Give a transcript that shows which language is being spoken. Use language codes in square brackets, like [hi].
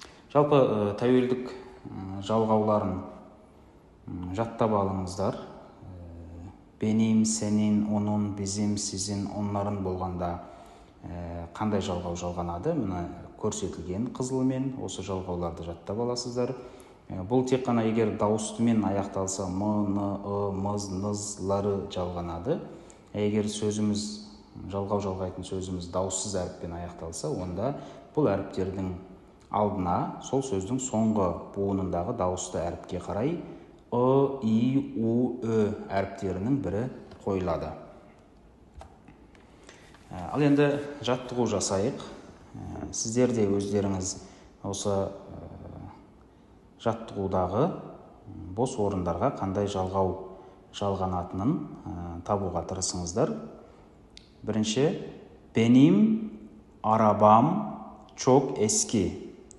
[kk] Жалпы тәуелдік жалғауларын жаттап алыңыздар. [tr] Benim, senin, onun, bizim, sizin, onların [kk] болғанда қандай жалғау жалғанады? Мына көрсетілген қызылмен осы жалғауларды жаттап аласыздар. Бұл тек қана егер дауыстымен аяқталса м, н, ы, мыз, нызлары жалғанады. Егер сөзіміз жалғау жалғайтын сөзіміз дауыссыз әріппен аяқталса, онда бұл әріптердің алдына сол сөздің соңғы буынындағы дауысты әріпке қарай ы, и, у, ö әріптерінің бірі қойылады. Ал енді жаттығу жасайық. Сіздер де өздеріңіз осы жаттығудағы бос орындарға қандай жалғау жалғанатынын табуға тырысыңыздар. [tr] Бірінші, benim arabam çok eski.